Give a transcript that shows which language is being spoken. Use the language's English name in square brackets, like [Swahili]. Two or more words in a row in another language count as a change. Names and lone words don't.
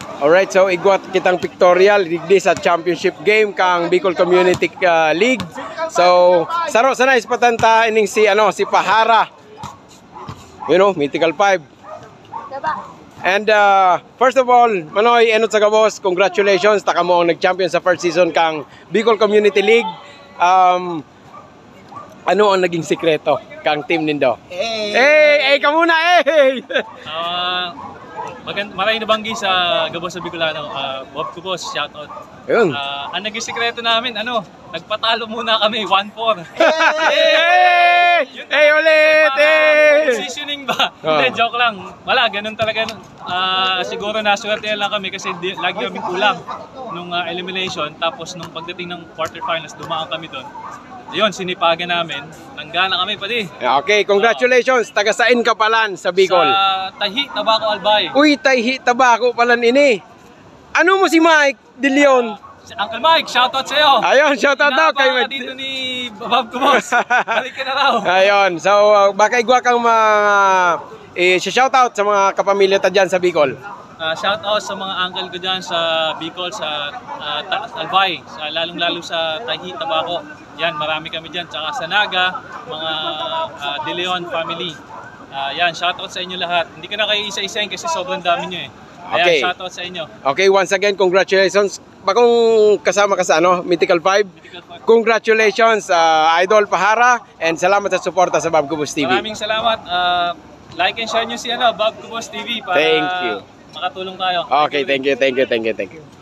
[English] Alright, so [Bikol] igwat kitang pictorial digdi sa championship game kang Bicol Community League. So saro sana ispatanta ining si Pahara. [English] You know, Mythical 5. And first of all, [Bikol] Manoy enot sa gabos, congratulations taka mo ang nag-champion sa [English] first season [Bikol] kang Bicol Community League. Ano ang naging sikreto kang team nindo? [Filipino] Hey, ka muna, hey! Maraming nabanggi sa Gabos sa Bicolano. Bob Cubos, shoutout. Yun. Ang naging sikreto namin, nagpatalo muna kami, 1-4. Hey, ulit! Positioning ba? Hindi, joke lang. Wala, ganun talaga. Siguro naswerte lang kami kasi lagi kami kulang nung elimination. Tapos nung pagdating ng quarterfinals, dumaan kami doon. Yun, sinipagan namin. Nanggana kami pati. [English] Okay, congratulations. [Bikol] Taga-sain ka palan sa Bicol? Sa Tahi, Tabaco, Albay. Uy, Tahi, Tabaco palan ini. Ano mo si Mike De Leon? [English] Uncle Mike, [Filipino] shoutout sa'yo. Ayun, shoutout daw kay Mike. Dito ni Bob Cubos. Balik ka na raw. [Bikol] Ayun, so baka igwa kang shoutout sa mga kapamilya ta dyan sa Bicol. [Filipino] Shoutout sa mga uncle ko dyan sa Bicol, sa Albay, lalong-lalo sa Tahi, Tabaco. Yan, marami kami dyan. Tsaka sa Naga, mga De Leon family. Yan, shoutout sa inyo lahat. Hindi ko na kayo isa-isahin kasi sobrang dami nyo eh. Ayan, [English] Okay. [Filipino] shoutout sa inyo. [English] Okay, once again, congratulations. [Bikol] Bakong kasama ka sa Mythical 5. [English] Congratulations, Idol Pahara. [Filipino] And salamat sa suporta sa Bob Cubos TV. Maraming salamat. [English] Like and share [Filipino] nyo si Bob Cubos TV para [English] Thank you. [Filipino] makatulong tayo. [English] Okay, thank you.